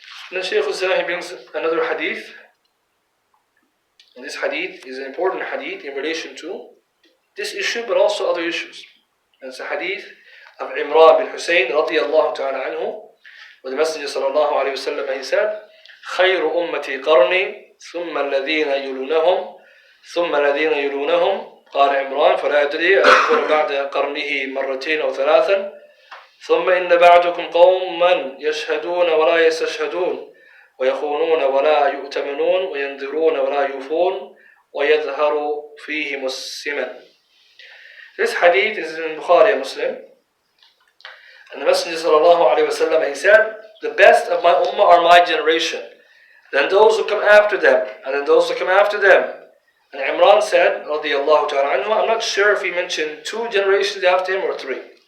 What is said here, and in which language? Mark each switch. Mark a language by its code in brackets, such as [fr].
[en] And then Shaykh al-Salahi brings another hadith. And this hadith is an important hadith in relation to this issue, but also other issues. And it's a hadith of Imran bin Hussein radiyallahu ta'ala anhu, where the Messenger sallallahu alayhi wa sallam, he said, [ar] خير أمتي قرني ثم الذين يلونهم [en] ثم الذين يلونهم. [ar] قال عمران فلا أدري أذكر بعد قرنه مرتين أو ثلاثا. ثم إن بعدكم قوما يشهدون ولا يستشهدون ويخونون ولا يؤتمنون وينذرون ولا يوفون ويظهر فيهم السمن. [en] This hadith is in Bukhari and Muslim. And the Messenger sallallahu alayhi wa sallam, he said, the best of my ummah are my generation, then those who come after them, and then those who come after them. And Imran said, radiyallahu ta'ala anhu, I'm not sure if he mentioned 2 generations after him or 3.